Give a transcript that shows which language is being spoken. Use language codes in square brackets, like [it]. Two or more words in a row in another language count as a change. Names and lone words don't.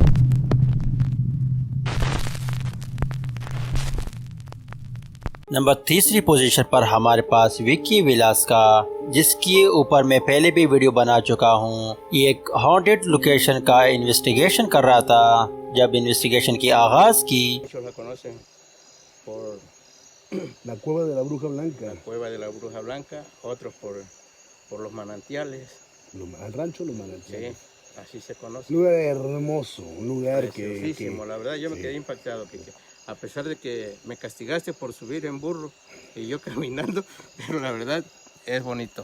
[hi] नंबर तीसरी पोजीशन पर हमारे पास विकी विलास का, जिसके ऊपर मैं पहले भी वीडियो बना चुका हूँ। ये एक [en] haunted location [hi] का इन्वेस्टिगेशन कर रहा था। जब इन्वेस्टिगेशन की आगाज की [es] La cueva de la Bruja Blanca. La cueva de la Bruja Blanca, otros por los manantiales. Al rancho Los Manantiales. Sí, así se conoce. Un lugar hermoso, un lugar Preciosísimo, la verdad yo me quedé impactado, que a pesar de que me castigaste por subir en burro y yo caminando, pero la verdad es bonito.